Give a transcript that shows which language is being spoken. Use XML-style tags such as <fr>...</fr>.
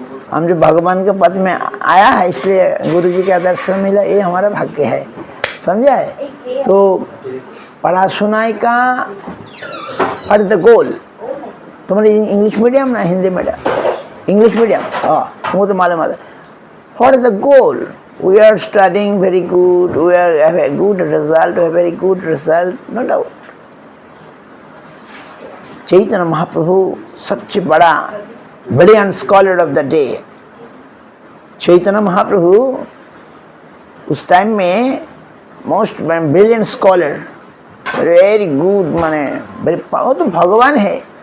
<hi>हम जो भगवान के पद में आया है, इसलिए गुरु जी का दर्शन मिला, ये हमारा भाग्य है, समझा है। तो पढ़ाशुनाई का और</hi> <en>the goal,</en> <hi>तुम्हारी इंग्लिश मीडियम ना हिंदी मीडियम, इंग्लिश मीडियम, हाँ वो तो मालूम है।</hi> <en>What is the goal? We are studying very good, we have a good result, a very good result, no doubt.</en> <hi>Chaitanya Mahaprabhu सबसे बड़ा</hi> <en>Brilliant scholar of the day.</en> <hi>Chaitanya Mahaprabhu उस टाइम में</hi> <en>most brilliant scholar, very good,</en> <hi>माने वो तो भगवान है,</hi>